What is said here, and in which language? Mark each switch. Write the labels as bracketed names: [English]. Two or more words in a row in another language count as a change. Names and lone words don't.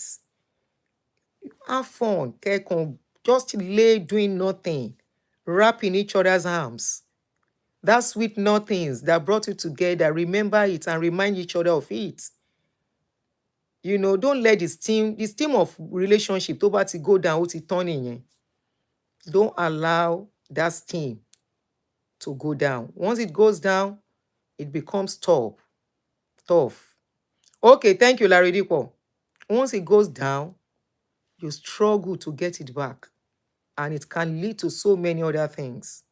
[English] Have fun. Just lay doing nothing. Wrap in each other's arms. That sweet nothings that brought you together. Remember it and remind each other of it. You know, don't let this team of relationship [Yoruba] tó bá ti [English] go down, [Yoruba] ó ti tán nìyẹn. [English] Don't allow that steam to go down. Once it goes down, it becomes tough. Okay, thank you, Larry Dipo. Once it goes down, you struggle to get it back. And it can lead to so many other things.